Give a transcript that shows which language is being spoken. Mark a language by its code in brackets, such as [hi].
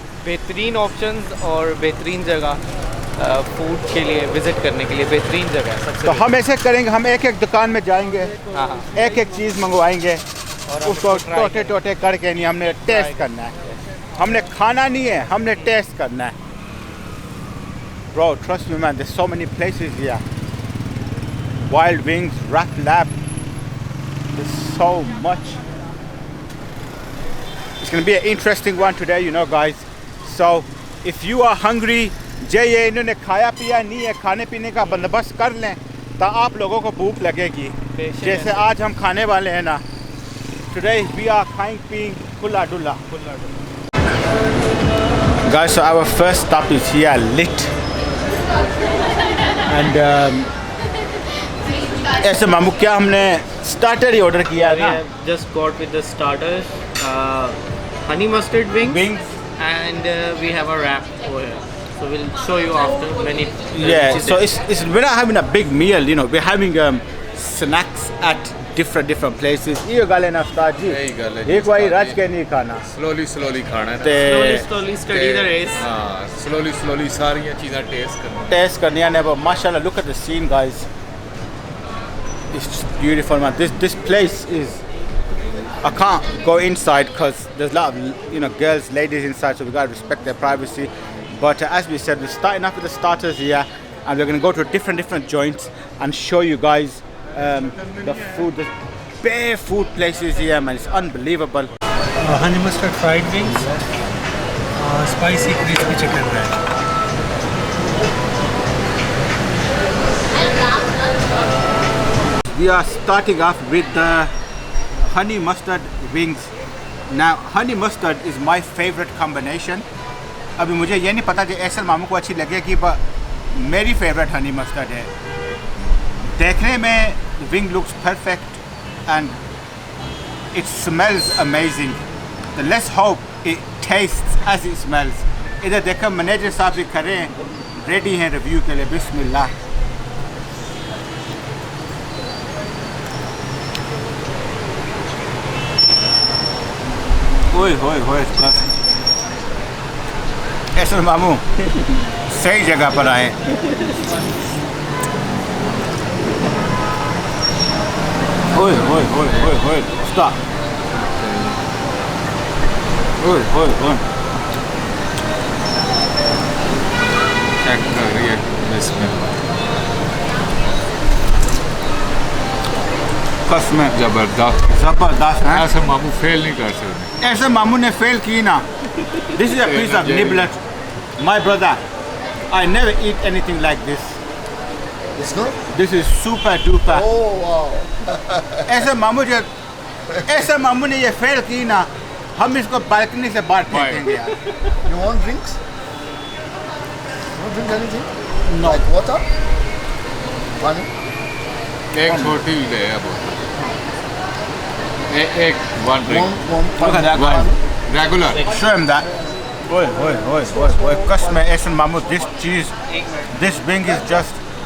[hi] बेहतरीन ऑप्शंस और बेहतरीन जगह फूड के लिए विजिट करने के लिए बेहतरीन जगह है सबसे। तो हम ऐसे करेंगे, हम एक दुकान में जाएंगे, हाँ एक चीज़ मंगवाएंगे और उसको टोटे करके नहीं, हमने टेस्ट करना है। हमने खाना नहीं है, हमने टेस्ट करना है। [en] Bro, trust me man, there's so many places here. Wild Wings, Rat Lab, there's so much. It's going to be an interesting one today, you know guys. So, if you are hungry, [hi] ये इन्होंने खाया पिया नहीं है, खाने पीने का बंदोबस्त कर लें तो आप लोगों को भूख लगेगी जैसे आज हम खाने वाले हैं ना। [en] Today we are paying [hi] खुला डुला। [en] Guys, so our first stop is here, Lit. [hi] And ऐसे मामू क्या हमने स्टार्टर ही ऑर्डर किया है ना? [en] Just got with the starters, honey mustard wings. And we have a wrap over here, so we'll show you after when it yeah, so it's we're not having a big meal, you know, we're having snacks at different places. [hi] ये गाले ना उस्ताद जी, एक बारी रच के नहीं खाना, [en] slowly [hi] खाना है, [en] slowly study the race, [hi] हाँ [en] slowly [hi] सारी चीज़ें टेस्ट करनी है। [en] but mashallah look at the scene guys, it's beautiful man. This place is, I can't go inside because there's a lot of girls, ladies inside, so we gotta respect their privacy. But as we said, we're starting off with the starters here, and we're gonna go to different joints and show you guys the food. The bare food places here, man, it's unbelievable. Honey mustard fried wings, spicy crispy chicken wrap. We are starting off with the honey mustard wings. Now honey mustard is my favorite combination. [hi] अभी मुझे ये नहीं पता कि एहसन मामू को अच्छी लगेगी, पर मेरी फेवरेट हनी मस्टर्ड है। देखने में [en] Wing looks perfect and it smells amazing. [hi] तो [en] Let's hope it tastes as it smells. [hi] इधर देखो मैनेजर साहब भी खड़े हैं, रेडी हैं रिव्यू के लिए। बिस्मिल्लाह। ओए एहसन मामू सही जगह पर आए। ओए स्टॉप। ओए चेक कर रही है इसमें, कसम जबरदस्त है। ऐसे मामू फेल नहीं कर सकते। ऐसे मामू ने फेल की ना। [en] This is a piece of niblet, my brother. I never eat anything like this. It's good? This is super duper. Oh wow. [hi] ऐसे मामू ने ये फेल की ना, हम इसको बालकनी से बाहर फेंकेंगे यार। [en] You want drinks? You want drink anything? No. Like water? Honey? [hi] एक छोटी ले अब, एक [en] one drink, Look at that guy. regular. Show him that. Oye. [hi] कसम है ऐसे मामू, [en] this cheese, this wing is just